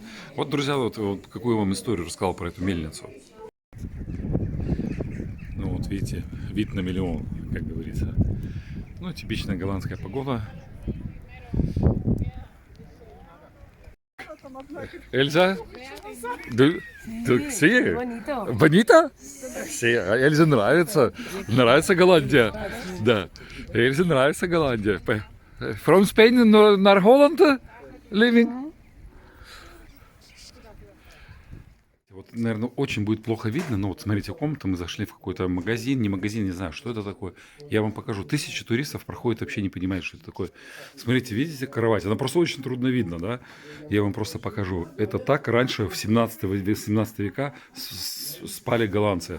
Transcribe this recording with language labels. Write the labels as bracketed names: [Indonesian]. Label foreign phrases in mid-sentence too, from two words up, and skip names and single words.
[Russian] Вот, друзья, вот какую вам историю рассказал про эту мельницу. Ну вот видите, вид на миллион, как говорится. Ну, типичная голландская погода. Эльза? [Spanish] Sí. Bonito? Sí, [Russian] Эльзе нравится. Нравится Голландия. Да. Эльзе нравится Голландия. [English] From Spain naar Holland living? [Russian] Вот, наверное, очень будет плохо видно, но вот смотрите, комната, мы зашли в какой-то магазин, не магазин, не знаю, что это такое. Я вам покажу. Тысячи туристов проходят, вообще не понимают, что это такое. Смотрите, видите кровать? Она просто очень трудно видно, да? Я вам просто покажу. Это так раньше, в 17 века, спали голландцы.